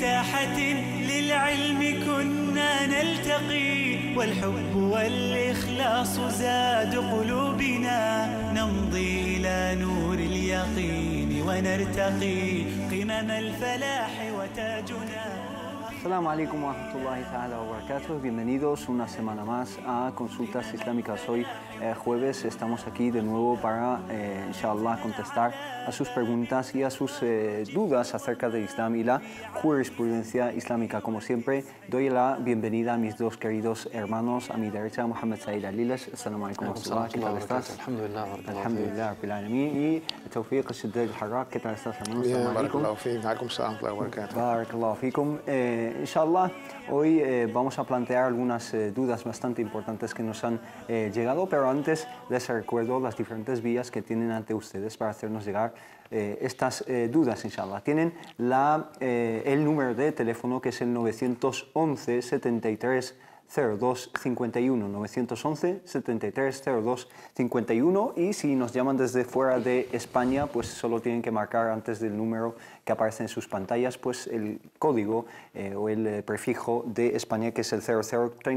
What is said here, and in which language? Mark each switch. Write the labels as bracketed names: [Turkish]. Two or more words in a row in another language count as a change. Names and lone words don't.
[Arabic] ساحة للعلم كنا نلتقي، والحب والإخلاص زاد قلوبنا، نمضي إلى نور اليقين ونرتقي قمم الفلاح وتاجنا. السلام عليكم ورحمة الله تعالى وبركاته. [Spanish] Bienvenidos una semana más a Consultas Islámicas. Hoy jueves estamos aquí de nuevo para, inshallah, contestar a sus preguntas y a sus dudas acerca del Islam y la jurisprudencia islámica. Como siempre, doy la bienvenida a mis dos queridos hermanos. A mi derecha, Mohammed Said Alilesh. [Arabic] السلام عليكم ورحمة الله. [Spanish] ¿Qué tal estás? Alhamdulillah. [Arabic] الحمد لله، رب العالمين. [Spanish] Y Tawfiq Al-Shaddad Al-Harraq. ¿Qué tal estás, hermano? Bien, [Arabic] بارك الله فيكم. عليكم السلام وبركاته. بارك الله فيكم. [Spanish] Inshallah, hoy vamos a plantear algunas dudas bastante importantes que nos han llegado, pero antes les recuerdo las diferentes vías que tienen ante ustedes para hacernos llegar estas dudas, inshallah. Tienen el número de teléfono, que es el 911 73 02 51, 911 73 02 51, y si nos llaman desde fuera de España, pues solo tienen que marcar antes del número que aparece en sus pantallas, pues el código o el prefijo de España, que es el 0034.